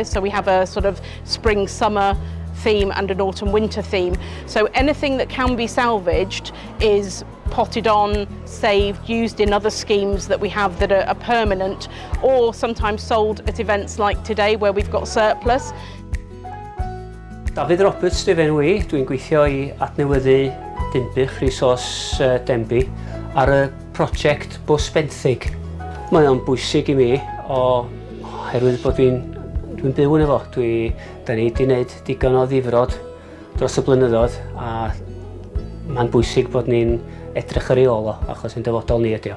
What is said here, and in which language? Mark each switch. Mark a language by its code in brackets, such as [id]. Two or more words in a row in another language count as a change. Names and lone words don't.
[en] So we have a sort of spring-summer theme and an autumn-winter theme. So anything that can be salvaged is potted on, saved, used in other schemes that we have that are permanent, or sometimes sold at events like today where we've got surplus. [cy] David Roberts yw enw i. Dwi'n gweithio I adnewyddu Denbigh, Resource Denbigh, ar y prosiect bws benthyg. Mae o'n bwysig I mi oherwydd bod dwi'n byw yn efo. Da ni wedi gwneud digon o ddifrod dros y blynyddoedd, a mae'n bwysig bod ni'n edrych ar ei ôl o, achos yn dyfodol ni ydi o.